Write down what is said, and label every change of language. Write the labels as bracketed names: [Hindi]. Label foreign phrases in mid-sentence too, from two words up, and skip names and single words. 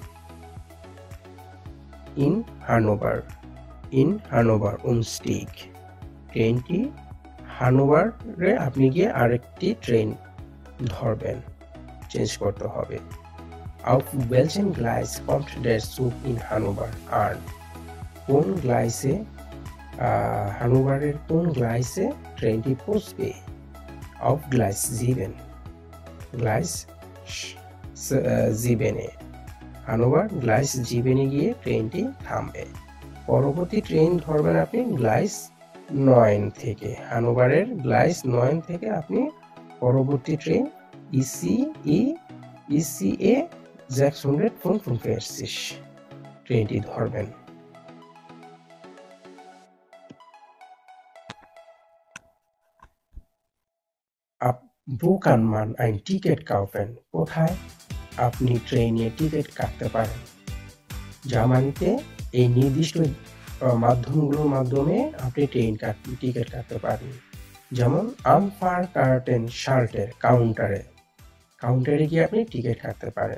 [German] In Hannover. In Hannover umstieg. [Bangla] ট্রেনটি হানোভারে আপনি গিয়ে আরেকটি ট্রেন ধরবেন, চেঞ্জ করতে হবে। [German] Auf welchem Gleis kommt der Zug in Hannover an? [Bangla] কোন গ্লাইসে হানোভারের কোন গ্লাইসে ট্রেনটি পৌঁছবে? [German] Auf Gleis 7. [Bangla] গ্লাইস 7-এ হানোভার গ্লাইস 7-এ গিয়ে ট্রেনটি থামবে। পরবর্তী ট্রেন ধরবেন আপনি গ্লাইস 9 থেকে। হানোভারের গ্লাইস 9 থেকে আপনি পরবর্তী ট্রেন ICE 645 ট্রেনটি ধরবেন। [German] Wo kann man ein Ticket kaufen? [Bangla] কোথায় আপনি ট্রেনে টিকিট কাটতে পারেন? জার্মানিতে এই নির্দিষ্ট মাধ্যমগুলোর মাধ্যমে আপনি টিকিট কাটতে পারেন। যেমন [German] am Fahrkarten Schalter [Bangla] কাউন্টারে গিয়ে আপনি টিকিট কাটতে পারেন।